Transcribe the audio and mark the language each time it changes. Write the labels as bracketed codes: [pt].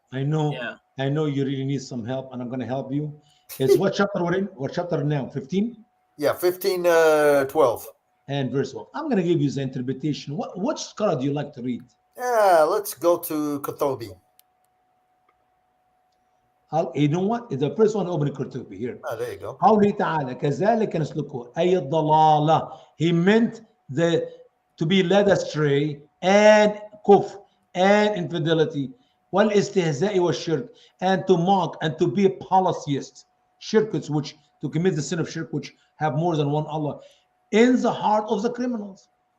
[en] I know you really need some help, and I'm going to help you. It's what chapter we're in? What chapter now? 15? Yeah, 15, 12. And verse 12. I'm going to give you the interpretation. Which scholar do you like to read? Yeah, let's go to Qurtubi. You know what? The first one, open Qurtubi here. Oh, there you go. [ar] قوله تعالى كذلك نسلكه أي الضلالة. [en] He meant to be led astray and kufr and infidelity [ar] والاستهزاء والشرك, [en] and to mock and to be a polytheist. Shirks, which to commit the sin of shirk, which have more than one Allah, in the heart of the criminals.